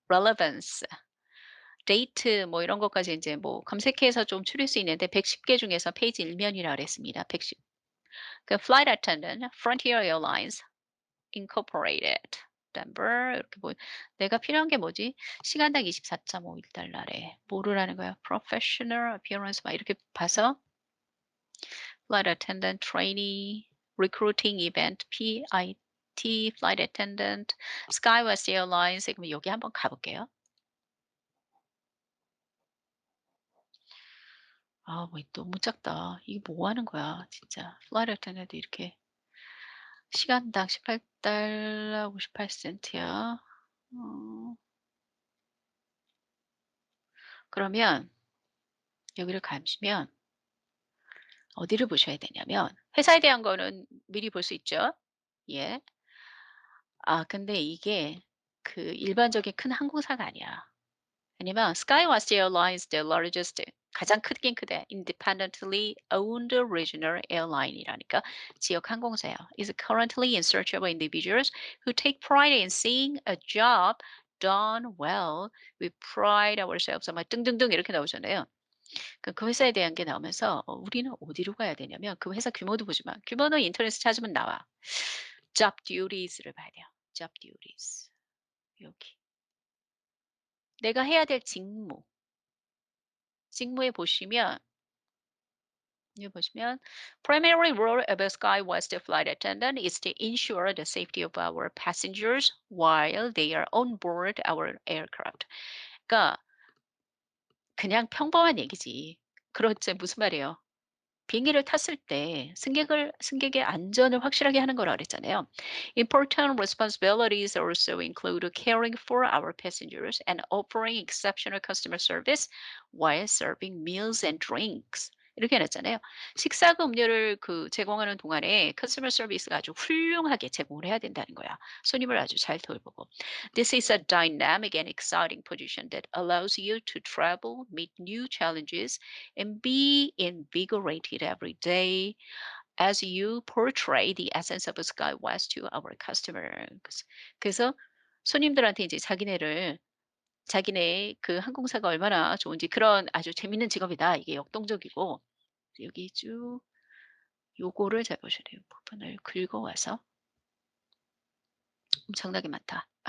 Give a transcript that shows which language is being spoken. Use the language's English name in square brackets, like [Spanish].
[Korean] relevance, date 뭐 이런 것까지 인제 뭐 검색해서 좀 추릴 수 있는데 110개 중에서 페이지 1 면이라 그랬습니다. 110. 그 flight attendant, Frontier Airlines Incorporated, Denver 이렇게 뭐 내가 필요한 게 뭐지? 시간당 24.5 달러래. 뭐를 하는 거야? [English] professional appearance [Korean] 막 이렇게 봐서 [English] flight attendant trainee, recruiting event, PIT, flight attendant, SkyWest Airlines. [Korean] 그럼 여기 한번 가볼게요. 아, 뭐 너무 작다. 이게 뭐 하는 거야, 진짜. flight attendant 이렇게 시간당 18달러 58센트야. 어, 그러면 여기를 가시면 어디를 보셔야 되냐면 회사에 대한 거는 미리 볼 수 있죠. 예. 아, 근데 이게 그 일반적인 큰 항공사가 아니야. 왜냐면 SkyWest Airlines, [English] the largest [Korean] 가장 크긴 크대. [English] independently owned regional airline이라니까 [Korean] 지역 항공사야. [English] is currently in search of individuals who take pride in seeing a job done well. We pride ourselves. [Korean] 막 등등등 이렇게 나오잖아요. 그 회사에 대한 게 나오면서 우리는 어디로 가야 되냐면 그 회사 규모도 보지만 규모는 인터넷에 찾으면 나와. job duties를 봐야 돼요. job duties. 여기. 내가 해야 될 직무. 직무에 보시면 여기 보시면 [English] primary role of a SkyWest flight attendant is to ensure the safety of our passengers while they are on board our aircraft. [Korean] 그러니까 그냥 평범한 얘기지. 그렇지 무슨 말이에요? 비행기를 탔을 때 승객의 안전을 확실하게 하는 거라 그랬잖아요. [English] Important responsibilities also include caring for our passengers and offering exceptional customer service while serving meals and drinks. [Korean] 이렇게 해놨잖아요. 식사과 음료를 제공하는 동안에 커스터머 서비스가 아주 훌륭하게 제공을 해야 된다는 거야. 손님을 아주 잘 돌보고. [English] This is a dynamic and exciting position that allows you to travel, meet new challenges, and be invigorated every day as you portray the essence of SkyWest to our customers. [Korean] 그래서 손님들한테 이제 자기네 그 항공사가 얼마나 좋은지 그런 아주 재밌는 직업이다. 이게 역동적이고 여기 쭉 요거를 잘 보셔야 돼요. 부분을 긁어와서 엄청나게 많다.